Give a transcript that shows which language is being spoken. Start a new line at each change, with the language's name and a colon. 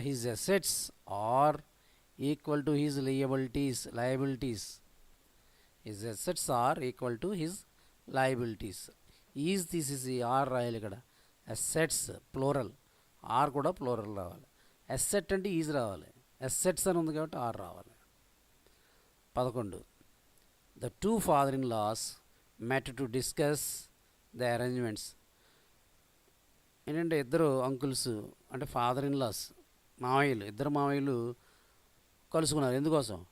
English: His assets are equal to his liabilities. His assets are equal to his liabilities. Is
Telugu: తీసేసి are రాయాలి ఇక్కడ. Assets plural, are కూడా plural రావాలి. Asset అంటే is రావాలి, assets అని ఉంది కాబట్టి ఆర్ రావాలి. 11.
English: The two father-in-laws met to discuss the arrangements.
Telugu: ఏంటంటే ఇద్దరు అంకుల్స్ అంటే ఫాదర్ ఇన్ లాస్, మావయ్యలు, ఇద్దరు మావయ్యలు కలుసుకున్నారు. ఎందుకోసం?